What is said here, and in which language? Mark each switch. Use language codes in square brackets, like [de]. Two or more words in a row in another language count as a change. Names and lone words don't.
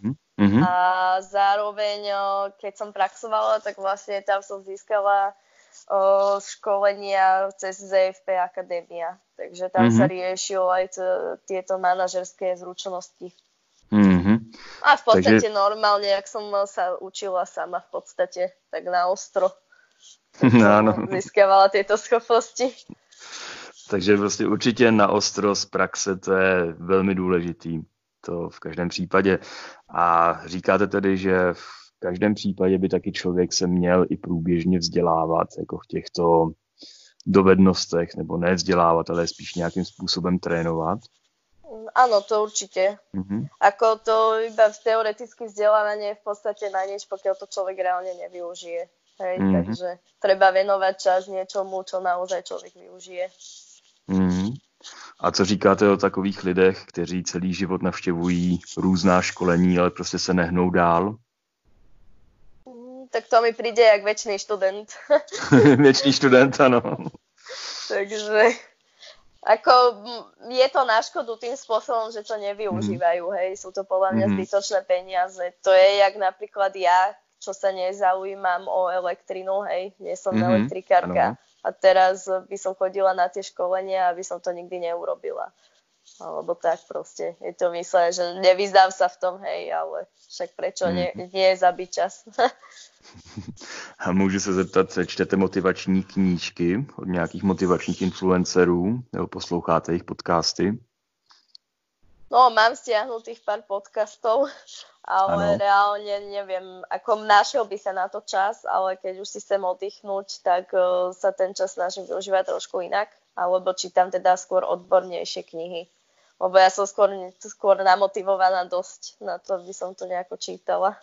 [sk] A zároveň, keď som praxovala, tak vlastne tam som získala školenia cez ZFP Akadémia. Takže tam sa riešilo aj tieto manažerské zručnosti. A v podstate normálne, ak som sa učila sama v podstate, tak na ostro. Získavala tieto schopnosti. [cs] Takže vlastně určitě na ostro z praxe, to je velmi důležitý. To v každém případě. A říkáte tedy, že v každém případě by taky člověk se měl i průběžně vzdělávat jako v těchto dovednostech, nebo ne vzdělávat, ale spíš nějakým způsobem trénovat. [sk] Áno, to určite. Ako to iba teoretické vzdelávanie je v podstate na nič, pokiaľ to človek reálne nevyužije. Hej, takže treba venovať čas niečomu, čo naozaj človek využije. [cs] A co říkáte o takových lidech, kteří celý život navštěvují různá školení, ale prostě se nehnou dál? [sk] Tak to mi príde jak večný študent. Večný študent, ano. Takže ako je to na škodu tým spôsobom, že to nevyužívajú, hej. Sú to podľa mňa zbytočné peniaze. To je jak napríklad ja, čo sa nezaujímam o elektrinu, hej. Nie som elektrikárka. [cs] Ano. [sk] A teraz by som chodila na tie školenia, aby som to nikdy neurobila. Alebo tak proste. Je to myslené, že nevyznám sa v tom, hej, ale však prečo nie zabiť čas. [cs] A můžu se zeptat, čtete motivační knížky od nějakých motivačních influencerů, nebo posloucháte jejich podcasty? [sk] No, mám stiahnutých pár podcastov, ale reálne neviem, ako našiel by sa na to čas, ale keď už si chcem oddychnúť, tak sa ten čas snažím využívať trošku inak, alebo čítam teda skôr odbornejšie knihy. Lebo ja som skôr namotivovaná dosť na to, aby som to nejako čítala.